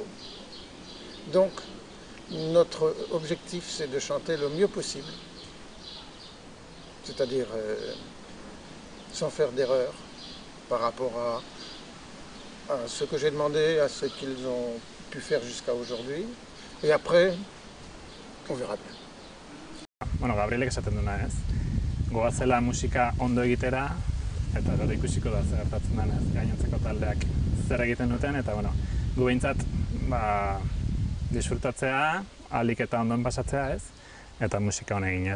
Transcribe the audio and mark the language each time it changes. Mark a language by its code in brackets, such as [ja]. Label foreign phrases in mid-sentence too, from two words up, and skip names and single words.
[fr] Donc, notre objectif, c'est de chanter le mieux possible, c'est-à-dire sans faire d'erreur par rapport à ce que j'ai demandé, à ce qu'ils ont pu faire jusqu'à aujourd'hui. Et après, on verra bien. [eu] Gabrielek esaten duna ez. Goazela musika ondo egitera, eta gero ikusiko da zer gertatzen den ez, gainontzeko taldeak zer egiten duten, eta gu behintzat disfrutatzea, ahalik eta ondoen pasatzea ez, eta musika hone eginez.